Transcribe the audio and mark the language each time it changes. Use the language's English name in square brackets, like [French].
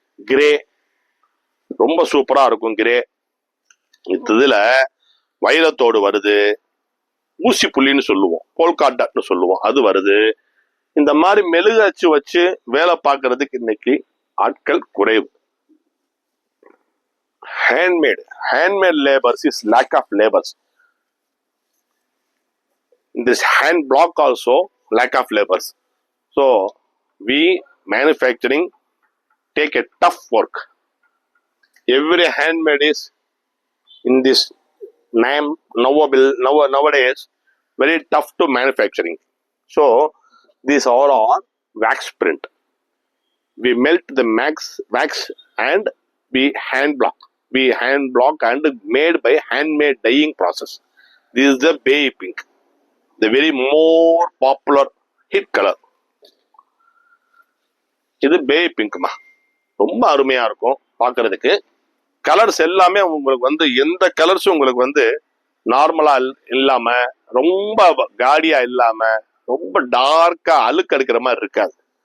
[Tamil] Grey ரொம்ப சூப்பரா இருக்கும். கிரே இதுல வைரத்தோடு வருது. ஊசி புள்ளின்னு சொல்லுவோம், போல்காட்டன்னு சொல்லுவோம், அது வருது. இந்த மாதிரி மெழுகு வச்சு வேலை பார்க்கறதுக்கு இன்னைக்கு ஆட்கள் குறைவு. [English] handmade labors is lack of labors. In this hand block also lack of labors. So we manufacturing take a tough work. Every handmade is in this nowadays very tough to manufacturing. So these all are wax print. We melt the wax and we hand block and made by handmade dyeing process. This is the baby pink, the very more popular hit color. [Tamil] இது baby பிங்க்மா, ரொம்ப அருமையா இருக்கும் பார்க்கிறதுக்கு. Colours எல்லாமே உங்களுக்கு எந்த கலர்ஸும் உங்களுக்கு நார்மலா இல்லாம, ரொம்ப காடியா இல்லாம, ரொம்ப டார்க்கா அழுக்கு எடுக்கிற மாதிரி இருக்காது.